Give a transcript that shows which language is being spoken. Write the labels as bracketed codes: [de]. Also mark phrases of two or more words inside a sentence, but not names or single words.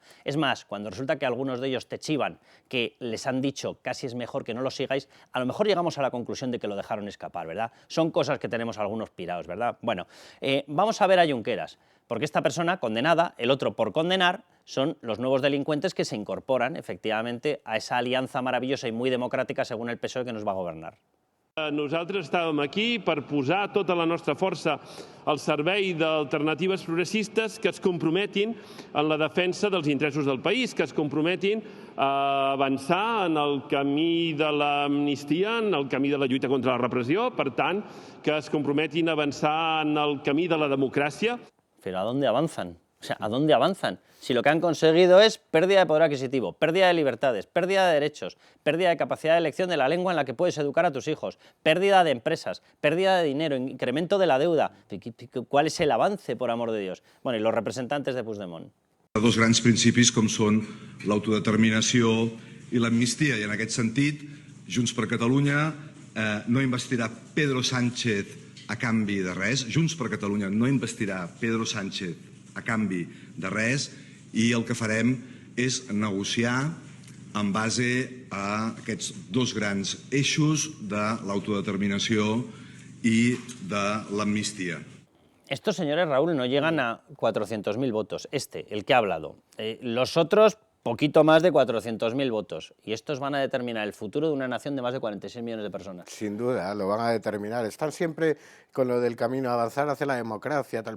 [es] Es más, cuando resulta que algunos de ellos te chivan, que les han dicho casi es mejor que no lo sigáis, a lo mejor llegamos a la conclusión de que lo dejaron escapar, ¿verdad? Son cosas que tenemos algunos pirados, ¿verdad? Bueno, vamos a ver a Junqueras, porque esta persona condenada, el otro por condenar, son los nuevos delincuentes que se incorporan efectivamente a esa alianza maravillosa y muy democrática según el PSOE que nos va a gobernar. [ca] Nosaltres estàvem aquí per posar tota la nostra força al servei d'alternatives progressistes que es comprometin en la defensa dels interessos del país, que es comprometin a avançar en el camí de l'amnistia, en el camí de la lluita contra la repressió, per tant, que es comprometin a avançar en el camí de la democràcia. [es] ¿Pero a dónde avanzan? O sea, ¿a dónde avanzan? Si lo que han conseguido es pérdida de poder adquisitivo, pérdida de libertades, pérdida de derechos, pérdida de capacidad de elección de la lengua en la que puedes educar a tus hijos, pérdida de empresas, pérdida de dinero, incremento de la deuda. ¿Cuál es el avance, por amor de Dios? Bueno, y los representantes de Puigdemont. [ca] Dos grans principis com són l'autodeterminació i l'amnistia, i en aquest sentit, Junts per Catalunya no investirà Pedro Sánchez a canvi de res, Junts per Catalunya no investirà Pedro Sánchez a canvi de res, i el que farem és negociar en base a aquests dos grans eixos de l'autodeterminació i de l'amnistia. [es] Estos señores, Raúl, no llegan a 400.000 votos. El que ha hablado. Los otros, poquito más de 400.000 votos. Y estos van a determinar el futuro de una nación de más de 46 millones de personas. Sin duda, lo van a determinar. Están siempre con lo del camino a avanzar hacia la democracia, tal.